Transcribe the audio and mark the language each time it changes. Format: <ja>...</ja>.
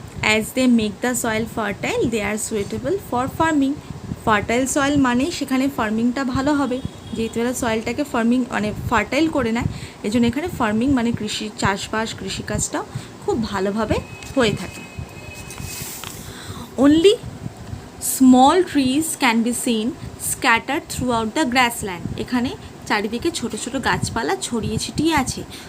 <en>As they make the soil fertile they are suitable for farming.</en> <bn>Fertile soil মানেই সেখানে ফার্মিংটা ভালো হবে, যেহেতু এরা সয়েলটাকে ফার্মিং মানে ফার্টাইল করে নেয়, এই জন্য এখানে ফার্মিং মানে কৃষি চাষবাস কৃষিকাজটাও খুব ভালোভাবে হয়ে থাকে।</bn> <en>Only small trees can be seen scattered throughout the grassland.</en> <bn>এখানে চারিদিকে ছোট ছোট গাছপালা ছড়িয়ে ছিটিয়ে আছে।</bn>